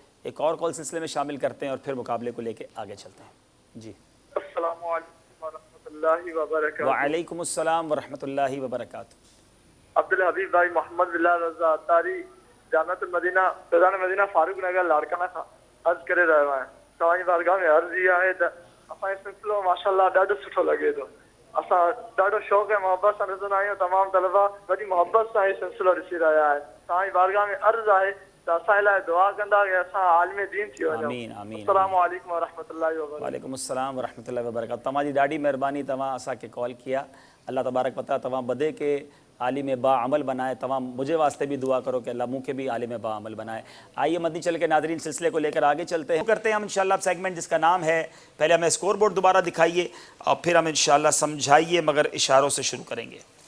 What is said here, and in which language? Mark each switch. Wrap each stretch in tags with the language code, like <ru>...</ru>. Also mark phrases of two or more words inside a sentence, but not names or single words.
<ur>ایک اور کال سلسلے میں شامل کرتے ہیں اور پھر مقابلے کو لے کے آگے چلتے ہیں۔ جی</ur> <ar>السلام علیکم ورحمۃ اللہ وبرکاتہ۔ وعلیکم السلام ورحمۃ اللہ وبرکاتہ۔</ar> <ur>عبدالحبیب بھائی محمد بلال رضا تاری جامعۃ المدینہ فیضان مدینہ فاروق نگر لاڑکانہ کا عرض کرے رہا ہے،</ur> <sd>तव्हांजी बारगाह में अर्ज़ इहा आहे त असांजो सिलसिलो माशाअल्लाह ॾाढो सुठो लॻे थो। असां ॾाढो शौक़ु ऐं मुहबत सां ॾिसंदा आहियूं, तमामु तलबा वॾी मुहबत सां इहो सिलसिलो ॾिसी रहिया आहिनि। तव्हांजी बारगाह में अर्ज़ आहे त असां लाइ दुआ कंदा कि असां आलिम दीन थी वञूं। आमीन आमीन।</sd> <ar>السلام عليكم ورحمة الله وبركاته. وعليكم السلام ورحمة الله وبركاته.</ar> <sd>तव्हांजी ॾाढी महिरबानी, तव्हां असांखे कॉल किया।</sd> <ar>الله تبارك وتعالى</ar> <sd>तव्हां बदे के आलिम बाअमल बनाए।</sd> <ur>تمام مجھے واسطے بھی دعا کرو کہ اللہ منہ کے بھی عالم باعمل بنائے. آئیے مدنی چل کے ناظرین سلسلے کو لے کر آگے چلتے ہیں، کرتے ہیں ہم ان شاء اللہ سیگمنٹ جس کا نام ہے، پہلے ہمیں</ur> <en>score board</en> <ur>دوبارہ دکھائیے اور پھر ہم ان شاء اللہ سمجھائیے مگر اشاروں سے شروع کریں گے.</ur>